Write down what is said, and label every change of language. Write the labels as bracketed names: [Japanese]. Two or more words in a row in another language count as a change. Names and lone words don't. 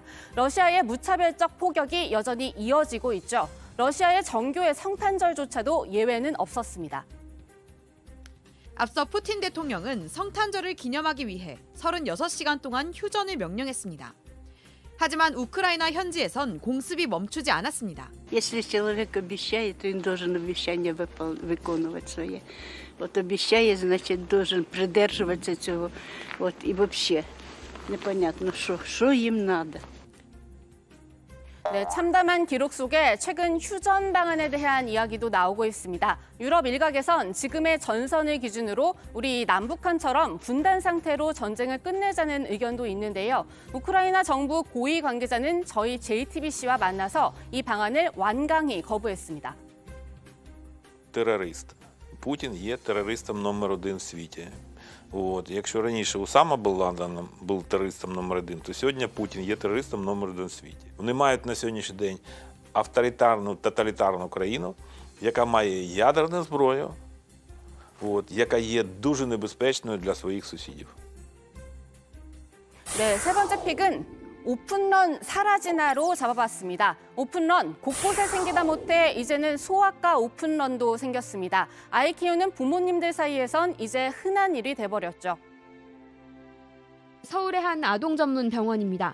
[Korean] 러시아의 무차별적 포격이 여전히 이어지고 있죠. 러시아의 정교의 성탄절조차도 예외는 없었습니다. 앞서 푸틴 대통령은 성탄절을 기념하기 위해 36시간 동안 휴전을 명령했습니다. 하지만 우크라이나 현지에선 공습이 멈추지 않았습니다. [Russian] Если человек обещает, то он должен обещание выполнять свои. Вот обещая, значит, должен придерживаться этого. Вот и вообще непонятно, что им надо. [Korean] 네, 참담한 기록 속에 최근 휴전 방안에 대한 이야기도 나오고 있습니다. 유럽 일각에선 지금의 전선을 기준으로 우리 남북한처럼 분단 상태로 전쟁을 끝내자는 의견도 있는데요. 우크라이나 정부 고위 관계자는 저희 JTBC와 만나서 이 방안을 완강히 거부했습니다. [Ukrainian] Терорист. Путін є терористом номер один в світі. От, якщо раніше Усама Бен-Ладен був терористом номер один, то сьогодні Путін є терористом номер один в світі. Вони мають на сьогоднішній день авторитарну, тоталітарну країну, яка має ядерну зброю, от, яка є дуже небезпечною для своїх сусідів. [Korean] 네, 세 번째 픽은 오픈런 사라지나로 잡아봤습니다. 오픈런 곳곳에 생기다 못해 이제는 소아과 오픈런도 생겼습니다. 아이 키우는 부모님들 사이에선 이제 흔한 일이 돼버렸죠. 서울의 한 아동 전문 병원입니다.